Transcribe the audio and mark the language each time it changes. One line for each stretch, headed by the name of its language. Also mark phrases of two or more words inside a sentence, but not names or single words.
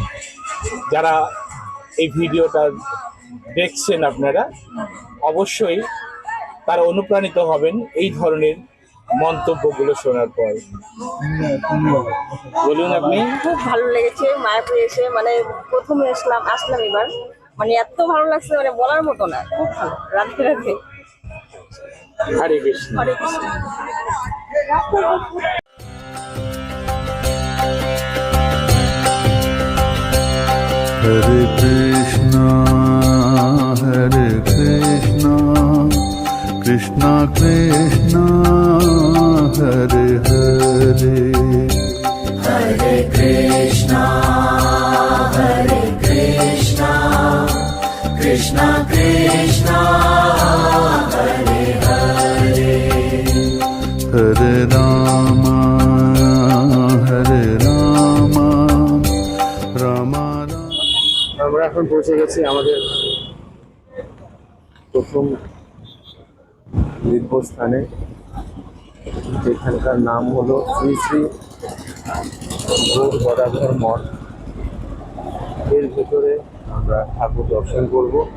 Bangla: আশা করি যারা এই ভিডিওটা দেখছেন আপনারা, অবশ্যই তারা অনুপ্রাণিত হবেন এই ধরনের মন্তব্যগুলো শোনার পর। বলুন আপনি। খুব ভালো লেগেছে মায়াপুরে এসে, মানে প্রথমে আসলাম এবার, মানে এত ভালো লাগছে মানে বলার মতো না, খুব ভালো। রাধে রাধে। হরে কৃষ্ণ। হরে কৃষ্ণ।
Sanskrit: हरे कृष्ण, कृष्ण कृष्ण, हरे हरे, हरे कृष्ण, कृष्ण कृष्ण, हरे हरे, हरे राम, राम राम.
Bangla: আমরা এখন পৌঁছে গেছি আমাদের প্রথম তীর্থস্থানে, যেখানকার নাম হলো শ্রী শ্রী গৌর গদাধর মঠ। এর ভেতরে আমরা ঠাকুর দর্শন করব।